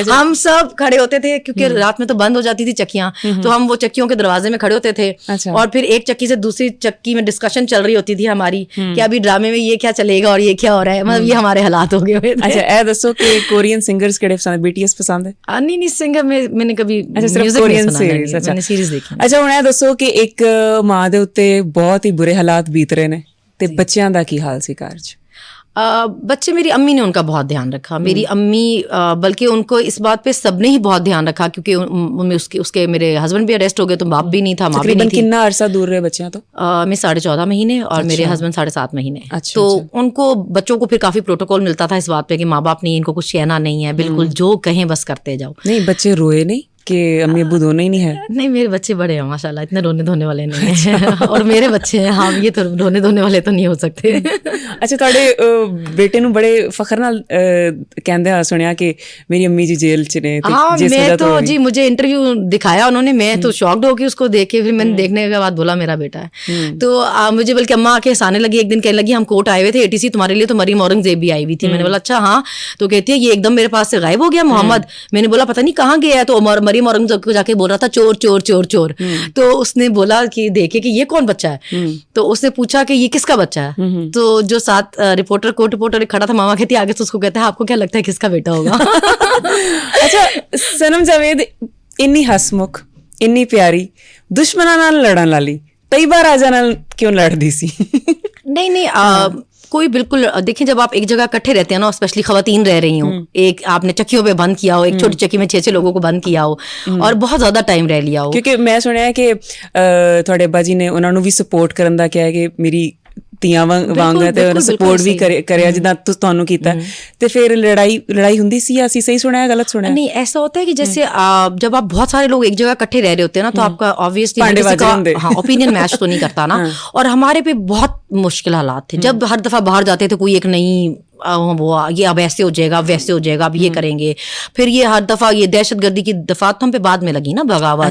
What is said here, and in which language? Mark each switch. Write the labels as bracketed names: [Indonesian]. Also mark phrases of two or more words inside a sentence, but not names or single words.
[Urdu] ہم سب کھڑے ہوتے تھے کیونکہ رات میں تو بند ہو جاتی تھی چکیاں، تو ہم وہ چکیوں کے دروازے میں کھڑے ہوتے تھے. اور پھر ایک چکی سے دوسری چکی میں ڈسکشن چل رہی ہوتی تھی ہماری کہ ابھی ڈرامے میں یہ کیا چلے گا اور یہ کیا ہو رہا ہے، مطلب یہ ہمارے حالات ہو گئے. [Punjabi] اچھا، اے دسو کہ کورین سنگرز کیہڑے پسند ہے? BTS پسند ہے? [Urdu] نہیں سنگر میں نے کبھی کورین سیریز۔ اچھا, میں نے سیریز دیکھی. اچھا, [Punjabi] ਹੁਣ ਇਹ ਦੱਸੋ ਕਿ ਇੱਕ ਮਾਂ ਦੇ ਉੱਤੇ ਬਹੁਤ ਹੀ [Urdu] برے حالات بیت رہے ہیں [Punjabi] ਤੇ ਬੱਚਿਆਂ ਦਾ ਕੀ ਹਾਲ ਸੀ ਘਰ 'ਚ? [Urdu] بچے، میری امی نے ان کا بہت دھیان رکھا۔ میری امی بلکہ ان کو اس بات پہ سب نے ہی بہت دھیان رکھا، کیونکہ اس کے میرے ہسبنڈ بھی اریسٹ ہو گئے تو باپ بھی نہیں تھا، ماں بھی نہیں تھی. کتنا عرصہ دور رہے بچیاں? تو میں 14.5 مہینے اور میرے ہسبنڈ 7.5 مہینے۔ تو ان کو بچوں کو پھر کافی پروٹوکول ملتا تھا اس بات پہ کہ ماں باپ نہیں، ان کو کچھ کہنا نہیں ہے، بالکل جو کہیں بس کرتے جاؤ. نہیں، بچے روئے نہیں? کہ امی ابو دونوں ہی نہیں ہے؟ نہیں میرے بچے بڑے ہیں ماشاءاللہ, اتنے رونے دھونے والے نہیں ہیں اور میرے بچے ہیں ہاں یہ تو رونے دھونے والے تو نہیں ہو سکتے. [Punjabi] ਅੱਛਾ, ਤੁਹਾਡੇ ਬੇਟੇ ਨੂੰ ਬੜੇ ਫਖਰ ਨਾਲ ਕਹਿੰਦੇ ਆ ਸੁਣਿਆ ਕਿ ਮੇਰੀ ਅੰਮੀ ਜੀ ਜੇਲ੍ਹ 'ਚ ਨੇ. [Urdu] ہاں میں تو جی مجھے انٹرویو دکھایا انہوں نے, میں تو شاکڈ ہو کے اس کو دیکھ کے, پھر میں نے دیکھنے کے بعد بولا میرا بیٹا ہے. تو مجھے بلکہ اماں آ کے ہنسانے لگی, ایک دن کہنے لگی ہم کوٹ آئے ہوئے تھے ATC تمہارے لیے, تو مریم اورنگزیب بھی آئی ہوئی تھی. میں نے بولا اچھا ہاں, تو کہتی ہے یہ ایک دم میرے پاس سے غائب ہو گیا محمد. میں نے بولا پتہ نہیں کہاں گیا ہے, تو مریم اورنگزیب کو جا کے بول رہا تھا چور چور چور چور. تو اس نے بولا کہ دیکھے کہ یہ کون بچہ ہے, تو اس نے پوچھا کہ یہ کس کا بچہ ہے. تو جو ساتھ رپورٹر کوٹ رپورٹر کھڑا تھا, ماما کہتی ہے آگے سے اس کو کہتا ہے آپ کو کیا لگتا ہے کس کا بیٹا ہوگا. [Punjabi] ਅੱਛਾ ਸਨਮ ਜਾਵੇਦ ਇੰਨੀ ਹਸਮੁਖ, ਇੰਨੀ ਪਿਆਰੀ, ਦੁਸ਼ਮਣਾਂ ਨਾਲ ਲੜਨ ਵਾਲੀ, ਤੈਯਬਾ ਰਾਜਾ ਨਾਲ ਕਿਉਂ ਲੜਦੀ ਸੀ? [Urdu] نہیں نہیں کوئی بالکل دیکھیں جب آپ ایک جگہ اکٹھے رہتے ہیں نا, اسپیشلی خواتین رہ رہی ہوں, ایک آپ نے چکیوں پہ بند کیا ہو, ایک چھوٹی چکی میں 6 لوگوں کو بند کیا ہو اور بہت زیادہ ٹائم رہ لیا ہو. [Punjabi] ਕਿਉਂਕਿ ਮੈਂ ਸੁਣਿਆ ਹੈ ਕਿ ਤੁਹਾਡੇ ਅੱਬਾ ਜੀ ਨੇ ਉਹਨਾਂ ਨੂੰ ਵੀ ਸਪੋਰਟ ਕਰਨ ਦਾ ਕਿਹਾ ਹੈ ਕਿ ਮੇਰੀ ਧੀਆਂ ਵਾਂਗ ਹੈ, ਤੇ ਉਹਨਾਂ ਸਪੋਰਟ ਵੀ ਕਰਿਆ ਜਿੱਦਾਂ ਤੁਹਾਨੂੰ ਕੀਤਾ. ਤੇ ਫਿਰ ਲੜਾਈ ਹੁੰਦੀ ਸੀ ਜਾਂ ਅਸੀਂ ਸਹੀ ਸੁਣਿਆ ہے غلط سنیا؟ [Urdu] نہیں ایسا ہوتا ہے کہ جیسے جب آپ بہت سارے لوگ ایک جگہ اکٹھے رہ رہے ہوتے ہیں نا, تو آپ کا آبویسلی ہاں اوپینین میچ تو نہیں کرتا نا. اور ہمارے پہ بہت مشکل حالات تھے جب ہر دفعہ باہر جاتے تھے, کوئی ایک نئی وہ یہ اب ایسے ہو جائے گا, اب ویسے ہو جائے گا, اب یہ کریں گے. پھر یہ ہر دفعہ یہ دہشت گردی کی دفعات تو ہم پہ بعد میں لگی نا, بغاوت.